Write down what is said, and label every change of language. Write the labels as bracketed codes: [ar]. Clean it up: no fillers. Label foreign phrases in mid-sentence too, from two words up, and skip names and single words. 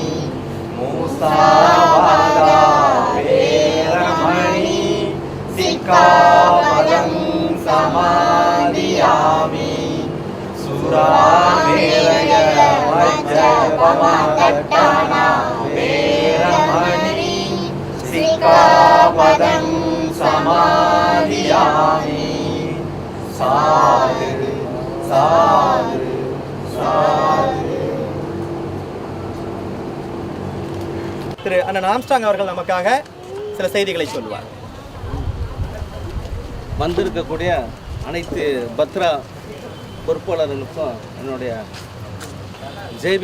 [pi] मूसावादा वेरमणि सिक्खापदं समादियामि सुरामेरय मज्जपमकट्टना वेरमणि सिक्खापदं समादियामि साधु साधु साधु. [ta] திரு அண்ணன் ஆம்ஸ்ட்ராங் அவர்கள் நமக்காக சில செய்திகளை சொல்வார். வந்திருக்கக்கூடிய அனைத்து பத்ரா பொறுப்பாளர்களுக்கும் என்னுடைய ஜெய்பி.